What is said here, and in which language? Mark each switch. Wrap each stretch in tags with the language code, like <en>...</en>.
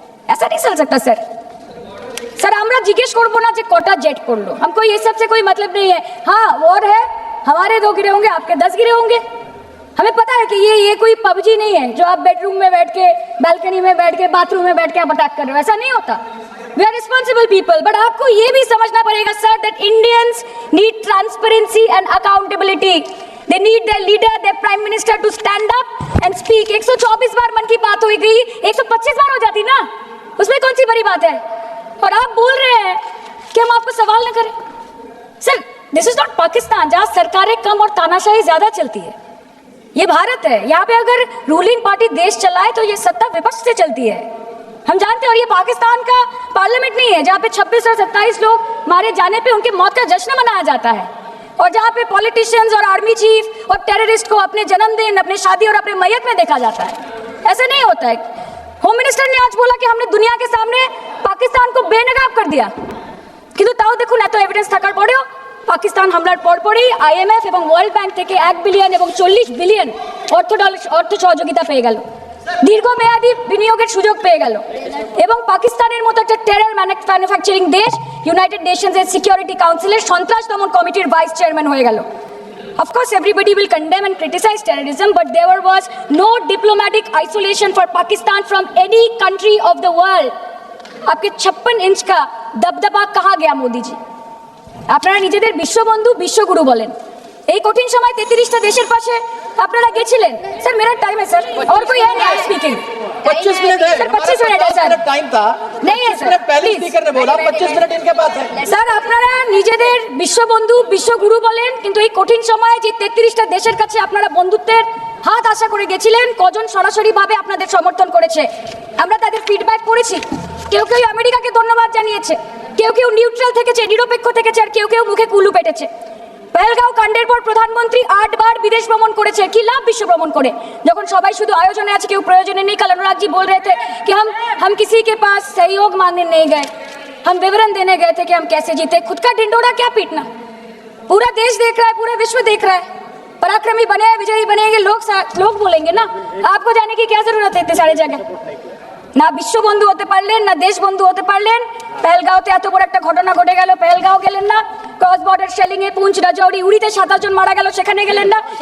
<hi>ऐसा नहीं चल सकता सर। सर</hi> <bn>আমরা জিজ্ঞেস করবো না যে কটা জেট পড়লো,</bn> <hi>हमको ये सब से कोई मतलब नहीं है। हाँ वॉर है, हमारे 2 गिरे होंगे, आपके 10 गिरे होंगे, हमें पता है कि ये कोई पबजी नहीं है जो आप बेडरूम में बैठ के, बालकनी में बैठ के, बाथरूम में बैठ के आप अटैक कर रहे हो, ऐसा नहीं होता।</hi> <en>We are responsible people, but</en> <hi>आपको ये भी समझना पड़ेगा sir</hi> <en>that Indians need transparency and accountability. They need their leader, their prime minister to stand up and speak.</en> <hi>124 बार मन की बात हुई गई, 125 बार हो जाती ना, उसमें कौन सी बड़ी बात है? और आप बोल रहे हैं कि हम आपको सवाल न करें। Sir,</hi> <en>this is not</en> <hi>Pakistan जहां सरकारें कम और तानाशाही ज्यादा चलती है। ये भारत है, यहाँ पे अगर रूलिंग पार्टी देश चलाए तो ये सत्ता विपक्ष से चलती है, हम जानते हैं। और ये पाकिस्तान का पार्लियामेंट नहीं है जहाँ पे 26 और 27 लोग मारे जाने पे उनके मौत का जश्न मनाया जाता है, और जहाँ पे पॉलिटिशियंस और आर्मी चीफ और टेररिस्ट को अपने जन्मदिन, अपने शादी और अपने मैयत में देखा जाता है। ऐसा नहीं होता है। होम मिनिस्टर ने आज बोला कि हमने दुनिया के सामने पाकिस्तान को बेनकाब कर दिया,</hi> <bn>কিন্তু তাও দেখুন এত এভিডেন্স থাকার পরেও পাকিস্তান হামলার পরপরই আইএমএফ এবং ওয়ার্ল্ড ব্যাংক থেকে 1 বিলিয়ন এবং 40 বিলিয়ন অর্থ সহযোগিতা পেয়ে গেল, দীর্ঘমেয়াদী বিনিয়োগের সুযোগ পেয়ে গেল, এবং পাকিস্তানের মতো একটা টেরর ম্যানুফ্যাকচারিং দেশ ইউনাইটেড নেশনসের সিকিউরিটি কাউন্সিলের সন্ত্রাস দমন কমিটির ভাইস চেয়ারম্যান হয়ে গেল।</bn> <en>Of course, everybody will condemn and criticize terrorism, but there was no diplomatic isolation for Pakistan from any country of the world.</en> <hi>आपके 56 इंच का दबदबा कहाँ गया मोदी जी?</hi> <bn>আপনারা নিজেদের বিশ্ববন্ধু বিশ্বগুরু বলেন, এই কঠিন সময় 33টা দেশের পাশে আপনারা গেছিলেন।</bn> <hi>স্যার मेरा टाइम है सर, और कोई है नहीं स्पीकिंग। 25 मिनट है सर 25 मिनट है सर, टाइम था नहीं है सर, मिनट पहले</hi> <en>please।</en> <hi>स्पीकर ने बोला 25 मिनट इनके पास है।</hi> <bn>স্যার আপনারা নিজেদের বিশ্ববন্ধু বিশ্বগুরু বলেন, কিন্তু এই কঠিন সময়ে যে 33টা দেশের কাছে আপনারা বন্ধুত্বের হাত আশা করে গেছিলেন, কজন সরাসরি ভাবে আপনাদের সমর্থন করেছে আমরা তাদের ফিডব্যাক করেছি। কেউ কেউ আমেরিকাকে ধন্যবাদ জানিয়েছে, কেউ কেউ নিউট্রাল থেকেছে, নিরপেক্ষ থেকেছে, আর কেউ কেউ মুখে কুলু পেটেছে। পহেলগাঁও কাণ্ডের পর প্রধানমন্ত্রী 8 বার বিদেশ ভ্রমণ করেছে, কি লাভ বিশ্ব ভ্রমণ করে যখন সবাই শুধু আয়োজনে আছে, কেউ প্রয়োজনে নেই।</bn> <hi>कल अनुराग जी बोल रहे थे कि हम किसी के पास सहयोग मांगने नहीं गए, हम विवरण देने गए थे कि हम कैसे जीते। खुद का ढिंडोरा क्या पीटना, पूरा देश देख रहा है, पूरा विश्व देख रहा है। पराक्रमी बने, विजयी बनेंगे लोग बोलेंगे ना, आपको जाने की क्या जरूरत है इतने सारे जगह।</hi> <bn>না বিশ্ববন্ধু হতে পারলেন, না দেশ বন্ধু হতে পারলেন। পেহেলগাঁওতে এত বড় একটা ঘটনা ঘটে গেল, পেহেলগাঁও গেলেন না। ক্রস বর্ডার শেলিং এ পুঞ্চ, রাজৌরি, উড়িতে 27 জন মারা গেল, সেখানে গেলেন না।</bn>